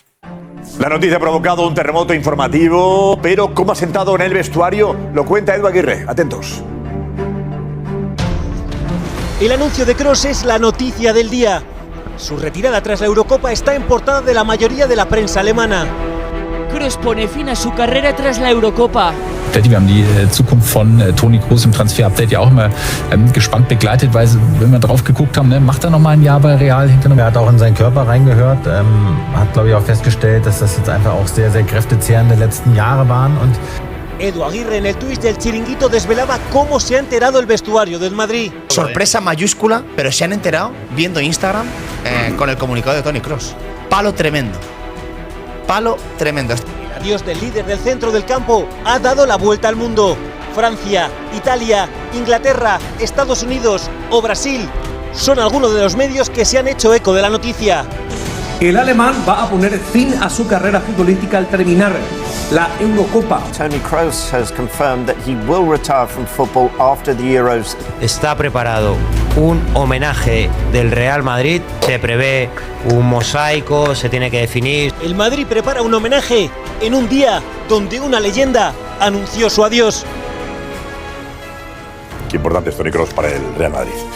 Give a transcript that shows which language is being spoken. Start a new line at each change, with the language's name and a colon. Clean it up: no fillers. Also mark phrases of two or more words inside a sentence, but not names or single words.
Spanish: La noticia ha provocado un terremoto informativo, pero ¿cómo ha sentado en el vestuario? Lo cuenta Edu Aguirre. Atentos. El anuncio de Kroos es la noticia del día. Su retirada tras la Eurocopa está en portada de la mayoría de la prensa alemana. Kroos pone fin a su carrera tras la Eurocopa.
German: Wir haben die Zukunft von Toni Kroos im Transfer-Update ja auch immer gespannt begleitet, weil wenn wir drauf geguckt haben, ne, macht er noch mal ein Jahr bei Real hinter einem. Er hat auch in seinen Körper reingehört, hat glaube ich auch festgestellt, dass das jetzt einfach auch sehr, sehr kräftezehrende letzten Jahre waren und
Spanish: Edu Aguirre en el tuit del Chiringuito desvelaba cómo se ha enterado el vestuario del Madrid. Sorpresa mayúscula, pero se han enterado viendo Instagram con el comunicado de Toni Kroos. Palo tremendo. Palo tremendo. El adiós del líder del centro del campo ha dado la vuelta al mundo. Francia, Italia, Inglaterra, Estados Unidos o Brasil son algunos de los medios que se han hecho eco de la noticia. El alemán va a poner fin a su carrera futbolística al terminar la Eurocopa.
English: Toni Kroos has confirmed that he will retire from football after the Euros.
Spanish: Está preparado un homenaje del Real Madrid, se prevé un mosaico, se tiene que definir. El Madrid prepara un homenaje en un día donde una leyenda anunció su adiós. Qué importante es Toni Kroos para el Real Madrid.